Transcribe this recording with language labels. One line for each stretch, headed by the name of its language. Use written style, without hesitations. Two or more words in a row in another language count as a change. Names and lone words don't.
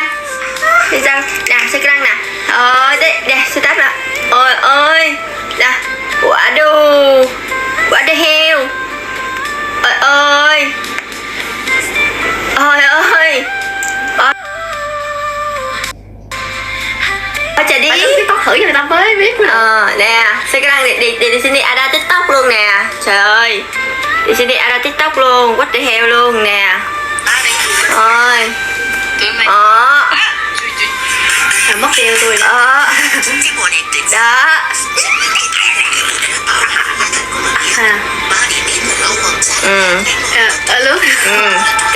Indonesian: Nah, sekarang nah. Deh, start nak. Oi. Dah. Waduh. Waduh heo. Oi.
Vietnamese: Jadi TikTok thử cho người ta mới biết. Nè,
Indonesian: sekarang di sini ada TikTok
Vietnamese: luôn nè. Trời ơi.
Indonesian: Di sini ada TikTok luôn,
English: what the hell
Vietnamese: luôn nè. Ôi. Mất tiêu tôi. Đó. Alo.